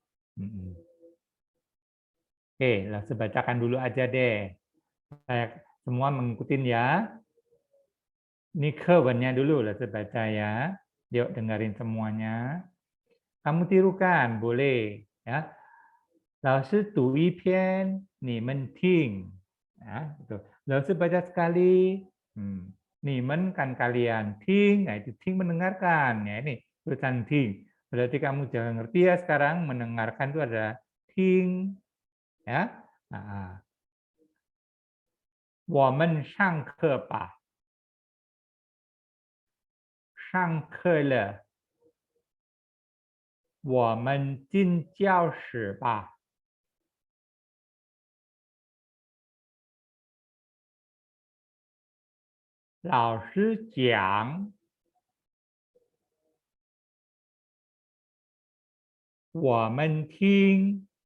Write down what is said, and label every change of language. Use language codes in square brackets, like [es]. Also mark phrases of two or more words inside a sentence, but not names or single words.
[id] Oke, langsung bacakan dulu aja deh. Saya semua mengikuti ya. Ini kewennya dulu lah baca ya. Yuk dengerin semuanya. Kamu tirukan, boleh ya. [zh] 老师读一篇，你们听. [id] Ya, gitu. 老师 baca sekali. Nimen kan kalian ting, nah itu ting mendengarkan ya ini tulisan ting. Berarti kamu jangan ngerti ya sekarang mendengarkan itu ada ting ya. Nah, [zh] 我们上课吧。上课了。我们进教室吧。老师讲，我们听。